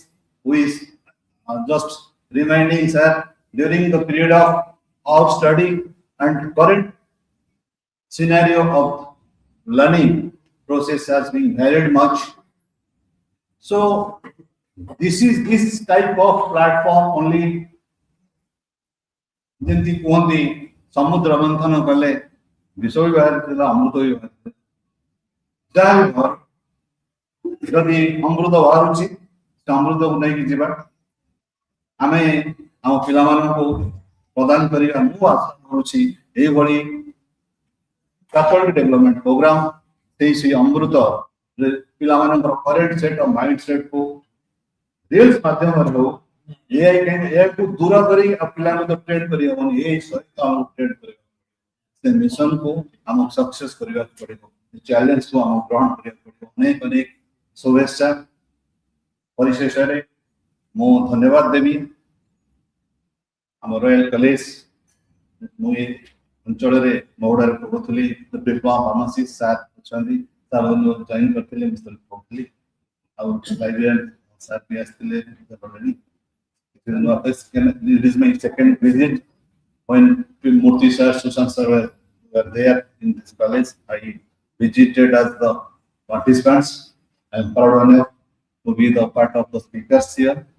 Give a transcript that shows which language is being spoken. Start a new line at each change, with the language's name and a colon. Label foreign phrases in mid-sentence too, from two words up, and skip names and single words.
English: We just reminding sir, during the period of our study and current scenario of learning process has been varied much. So this type of platform only
Odia: ଯେମିତି କୁହନ୍ତି ସମୁଦ୍ର ମନ୍ଥନ କଲେ ବିଷ ବି ବାହାରିଥିଲା ଅମୃତ ବି ବାହାରିଥିଲା ଯାହା ବି ବାହାରୁ ଯଦି ଅମୃତ ବାହାରୁଛି ସେ ଅମୃତକୁ ନେଇକି ଯିବା ଆମେ ଆମ ପିଲାମାନଙ୍କୁ ପ୍ରଦାନ କରିବା ମୁଁ ଆଶା କରୁଛି ଏଇଭଳି
English: faculty development program
Odia: ସେଇ ଅମୃତ ପିଲାମାନଙ୍କର
English: current set of mind set
Odia: କୁ ରିଲ୍ସ ମାଧ୍ୟମରେ ହଉ ଏଆଇକୁ ଦୂର କରି ପିଲାମାନଙ୍କୁ ଟ୍ରେନ୍ କରିହେବନି ଏଆଇ ସହିତ ଆମକୁ ଟ୍ରେନ୍ କରିବାକୁ ସେ ମିଶନକୁ ଆମକୁ ସକ୍ସେସ୍ କରିବାକୁ ପଡ଼ିବ ଚ୍ୟାଲେଞ୍ଜକୁ ଆମକୁ ଗ୍ରହଣ କରିବାକୁ ପଡ଼ିବ ଅନେକ ଅନେକ शुभेच्छा परिशेषରେ ମୁଁ ଧନ୍ୟବାଦ ଦେବି ଆମ ରୟାଲ କଲେଜ ମୁଁ ଏ ଅଞ୍ଚଳରେ ମହୁଡ଼ାରେ ପଢ଼ୁଥିଲି
English: diploma pharmacy
Odia: ସାର୍ ଅଛନ୍ତି ସାର୍ ଜଏନ୍ କରିଥିଲେ ମିଷ୍ଟର ପଢ଼ୁଥିଲି ଆଉ ଲାଇବ୍ରେରିଆନ୍ ସାର୍ ବି ଆସିଥିଲେ
English: it is my second visit when Murthy sir, Sushant sir were there in this college. I visited as the participants. I am proud enough to be the part of the speakers here.